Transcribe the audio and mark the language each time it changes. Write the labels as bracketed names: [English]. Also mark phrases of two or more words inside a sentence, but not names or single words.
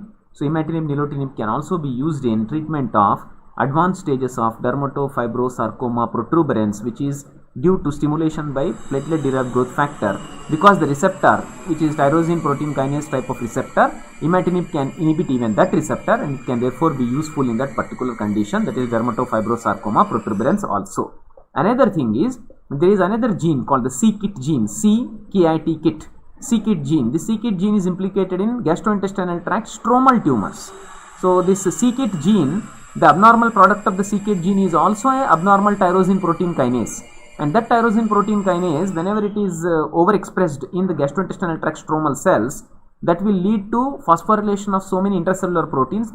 [English] So imatinib, nilotinib can also be used in treatment of advanced stages of dermatofibrosarcoma protuberans, which is due to stimulation by platelet derived growth factor, because the receptor, which is tyrosine protein kinase type of receptor, imatinib can inhibit even that receptor, and it can therefore be useful in that particular condition, that is dermatofibrosarcoma protuberans also. Another thing is There is another gene called the c-KIT gene, C-KIT KIT. c-KIT gene. The c-KIT gene is implicated in gastrointestinal tract stromal tumors. So this c-KIT gene, the abnormal product of the c-KIT gene is also a abnormal tyrosine protein kinase. And that tyrosine protein kinase, whenever it is overexpressed in the gastrointestinal tract stromal cells, that will lead to phosphorylation of so many intracellular proteins.